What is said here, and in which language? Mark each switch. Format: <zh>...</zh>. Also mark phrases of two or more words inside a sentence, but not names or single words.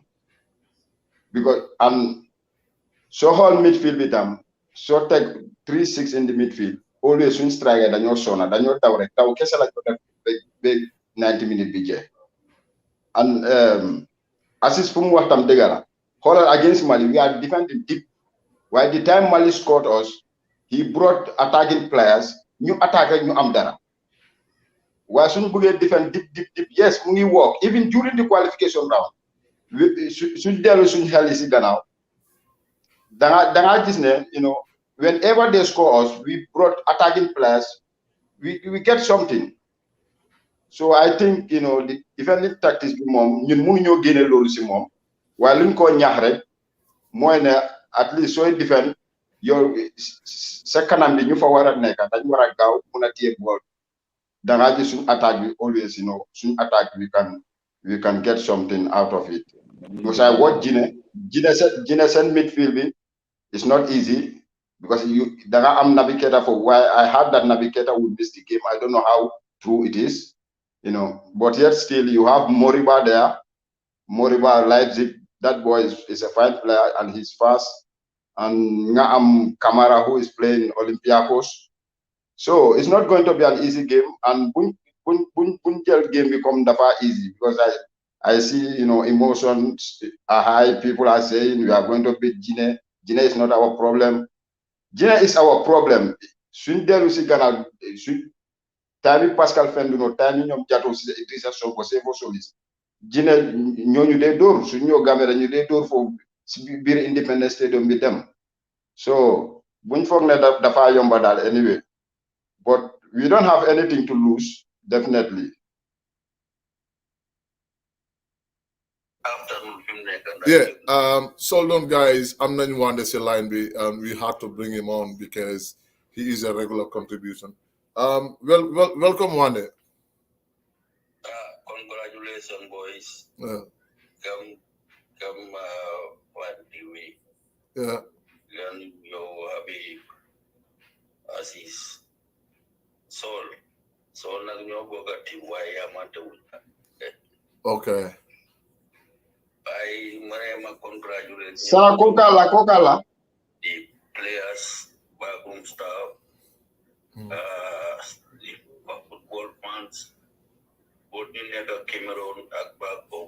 <en>Because so whole midfield with them, so take 3-6 in the midfield. Always swing striker</en> <wo>dañoo sona dañoo daw rek daw kese la ko def 90 minutes bi jeex</wo> <en>and assist</en> <wo>fu mu wax tam dëgg la xoolal</wo> <en>against Mali we are defending deep. While the time Mali scored us, he brought attacking players</en> <wo>ñu attaque ñu am dara waaye suñu bëggee</wo> <en>defend deep yes</en> <wo>mu ngi</wo> <en>work even during the qualification round</en> <wo>suñ dellu suñ xel yi si gannaaw danga gis ne</wo> <en>whenever they score us, we brought attacking players. We get something. So I think the defensive tactics</en> <wo>bi moom ñun mënuñoo génne loolu si moom waaye luñ ko ñaax rek mooy ne</wo> <en>at least</en> <wo>sooy defend yow sa kanam bi ñu fa war a nekk dañ war a gaaw mun a téye bool dangaa gis suñ attaque bi always suñ attaque</wo> <en>we can get something out of it. Because I watch Gine seen midfield bi it's not easy. Because am navigator for why I heard that navigator would miss the game. I don't know how true it is, but yet still you have Moriba there. Moriba Leipzig, that boy is a fine player and he's fast. And Kamara who is playing Olympiacos. So it's not going to be an easy game. And Bunjel game become dafa easy because I see emotions are high. People are saying we are going to beat Gine. Gine is not our problem. Gine is our problem.</en> <wo>Suñ dellu si gannaaw time Pascal Fenduno time ñoom Jato si Idrissa Sonko Sefo Solis Gine ñooñu dee dóor suñ ñoo Gambie dañu dee dóor foofu si biir Independence Stadium bi dem so buñ foog ne dafa yomba daal anyway</wo> <en>but we don't have anything to lose definitely. Yeah, so on guys, I'm not one that's a line we had to bring him on because he is a regular contribution. Welcome Wande. Congratulations boys. Yeah. Come what the way. Yeah. And you have</en> <wo>Aziz Soul nag ñoo bokk a team waaye yamante wuñ.</wo> <en>Okay. I congratulate Sara Kokala. The players, backroom staff, the football fans, both in the Cameroon and back home.</en>